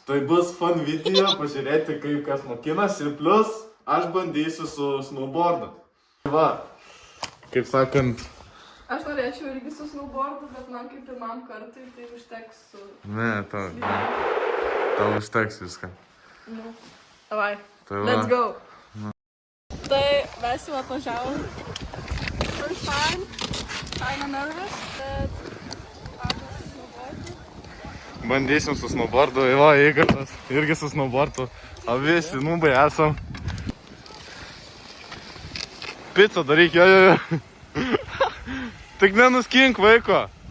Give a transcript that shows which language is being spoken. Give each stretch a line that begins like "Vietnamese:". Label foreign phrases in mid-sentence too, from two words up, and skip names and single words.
Lithuanian: Tai bus
English: fun video,
Lithuanian: pažiūrėti kaip kas mokinasi ir plus aš bandysiu su snowboardu. Va, kaip sakant. Aš norėčiau irgi su snowboardu, bet man kaip pirmam kartui tai užteks su... Ne, tau užteks viską. Nu, davai, Tai
English: let's go.
Lithuanian: Tai mes jau atvažiavom.
English: First time, kinda nervous,
Lithuanian: bet... Bandysim su snowboardu, va, Igoras irgi su snowboardu. Abi sinubai esam. Picą daryk, jo. Tik nenuskink vaiko.